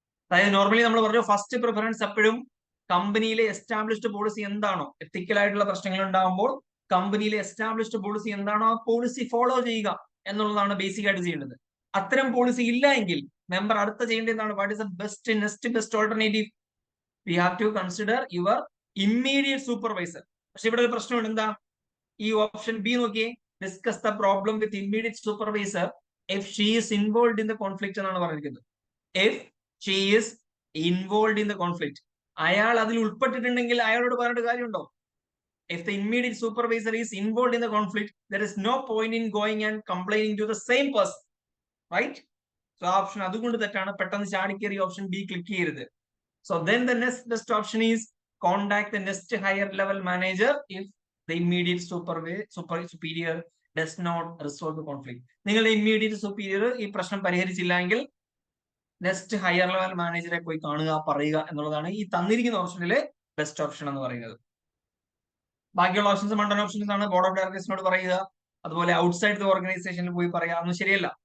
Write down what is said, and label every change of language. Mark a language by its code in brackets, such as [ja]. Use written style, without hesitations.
[ml] അതായത് നോർമലി നമ്മൾ പറഞ്ഞു, ഫസ്റ്റ് പ്രിഫറൻസ് എപ്പോഴും കമ്പനിയിലെ എസ്റ്റാബ്ലിഷ്ഡ് പോളിസി എന്താണോ, എത്തിക്കൽ ആയിട്ടുള്ള പ്രശ്നങ്ങൾ ഉണ്ടാകുമ്പോൾ കമ്പനിയിലെ എസ്റ്റാബ്ലിഷ്ഡ് പോളിസി എന്താണോ ആ പോളിസി ഫോളോ ചെയ്യുക എന്നുള്ളതാണ് ബേസിക് ആയിട്ട് ചെയ്യേണ്ടത്. അത്തരം പോളിസി ഇല്ല എങ്കിൽ മെമ്പർ അടുത്ത ചെയ്യേണ്ടത് എന്താണ്? [en] What is the next best alternative? We have to consider your immediate supervisor. [ml] പക്ഷെ ഇവിടെ ഒരു പ്രശ്നമുണ്ട്. എന്താ? ഈ ഓപ്ഷൻ ബി നോക്കിയേ, [en] discuss the problem with immediate supervisor if she is involve in the conflict [ml] എന്നാണ് പറഞ്ഞിരിക്കുന്നത്. [en] if she is involve in the conflict, [ml] അയാൾ അതിൽ ഉൾപ്പെട്ടിട്ടുണ്ടെങ്കിൽ അയാളോട് പറഞ്ഞിട്ട് കാര്യമുണ്ടോ? [en] If the immediate supervisor is involved in the conflict, there is no point in going and complaining to the same person, right? [ml] So option അതുകൊണ്ട് തെറ്റാണ്. പെട്ടെന്ന് ചാടിക്കേറി option B click ചെയ്യരുത്. [en] So then the next best option is contact the next higher level manager if the immediate superior does not resolve the conflict. [ml] നിങ്ങളുടെ immediate superior ഈ പ്രശ്നം പരിഹരിച്ചില്ലെങ്കിൽ next higher level മാനേജറെ പോയി കാണുക, പറയുക എന്നുള്ളതാണ് ഈ തന്നിരിക്കുന്ന ഓപ്ഷനിലെ ബെസ്റ്റ് ഓപ്ഷൻ എന്ന് പറയുന്നത്. ബാക്കിയുള്ള ഓപ്ഷൻസ് മണ്ടൻ ഓപ്ഷൻസ് ആണ്. ബോർഡ് ഓഫ് ഡയറക്ടേഴ്സിനോട് പറയുക, അതുപോലെ ഔട്ട്സൈഡ് ദ ഓർഗനൈസേഷനിൽ പോയി പറയുക, ഒന്നും ശരിയല്ല.